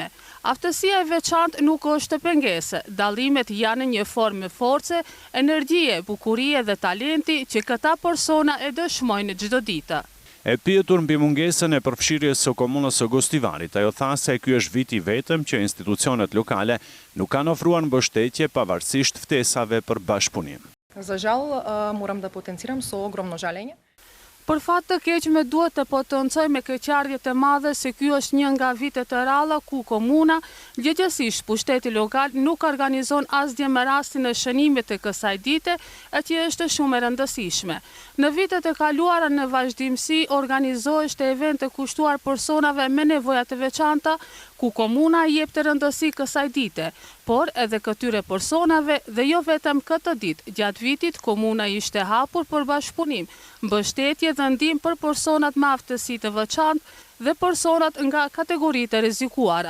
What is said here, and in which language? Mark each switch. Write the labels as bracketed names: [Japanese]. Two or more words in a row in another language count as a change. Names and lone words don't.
[Albanian] Aftësia e veçantë nuk është pengesë, dallimet janë një formë force, energjie, bukurie dhe talenti që këta persona e dëshmojnë çdo ditë. E pyetur mbi mungesën e përfshirjes së komunës së Gostivarit, ajo tha se ky është viti vetëm që institucionet lokale nuk kanë ofruar mbështetje pavarësisht ftesave për bashkëpunim. [Macedonian] За жал, морам да потенцирам со огромно жалење. [Albanian] Për fat të keq me duhet të potencoj me keqardhje të madhe se ky është një nga vitet të ralla ku komuna, gjithsesi pushteti lokal nuk organizon asgjë me rastin e shënimit të kësaj dite, e që është shumë e rëndësishme. Në vitet e kaluara në vazhdimsi organizohesht event të kushtuar personave me nevoja të veçanta, ku komuna jep të rëndësi kësaj dite, por edhe këtyre personave dhe jo vetëm këtë ditë, gjatë vitit komuna ishte hapur për bashkëpunim, mbështetje dhe ndihmë për personat me aftësi të veçantë dhe personat nga kategoritë e rrezikuara.